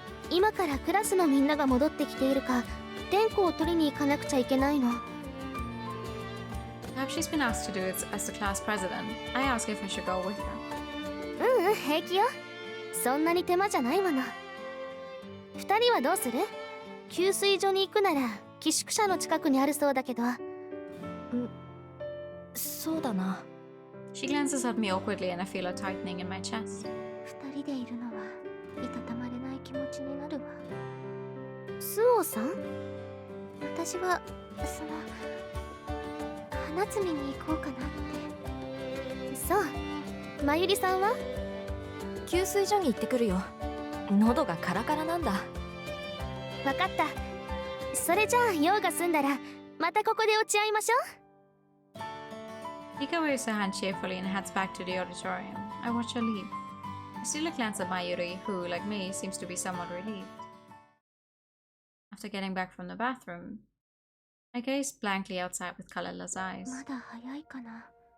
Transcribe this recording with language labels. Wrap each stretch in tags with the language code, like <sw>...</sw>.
<ja>今からクラスのみんなが戻ってきているか、点呼を取りに行かなくちゃいけないの。</ja> <en>Perhaps she's been asked to do it as the class president. I ask if I should go with her.</en> <ja>ううん、平気よ。そんなに手間じゃないわな。二人はどうする？給水所に行くなら寄宿舎の近くにあるそうだけど。そうだな。</ja> <en>She glances at me awkwardly and I feel a tightening in my chest.</en> <ja>二人でいるのはいたたまれない気持ちになるわ。スオさん？私はその花摘みに行こうかなって。そう。まゆりさんは？給水所に行ってくるよ。喉がカラカラなんだ。わかった。それじゃあ用が済んだらまたここで落ち合いましょう。</ja> <en>Rika waves her hand cheerfully and heads back to the auditorium. I watch her leave. I steal a glance at Mayuri, who, like me, seems to be somewhat relieved. After getting back from the bathroom, I gazed blankly outside with colorless eyes.</en> <ja>まだ早いかな。</ja>